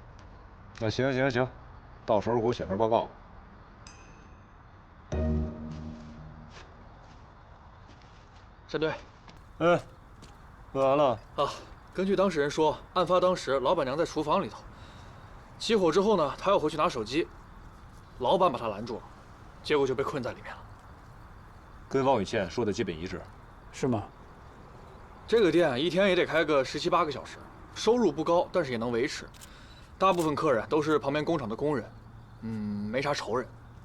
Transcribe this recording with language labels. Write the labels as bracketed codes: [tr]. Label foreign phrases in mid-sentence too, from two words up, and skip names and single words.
[zh] 那行，到時候給我寫份報告。沈隊，哎，問完了啊。根據當事人說，案發當時老闆娘在廚房裡頭，起火之後呢，她要回去拿手機，老闆把她攔住了，結果就被困在裡面了。跟王宇倩說的基本一致。是嗎？這個店一天也得開個17、18個小時，收入不高，但是也能維持。大部分客人都是旁邊工廠的工人，沒啥仇人。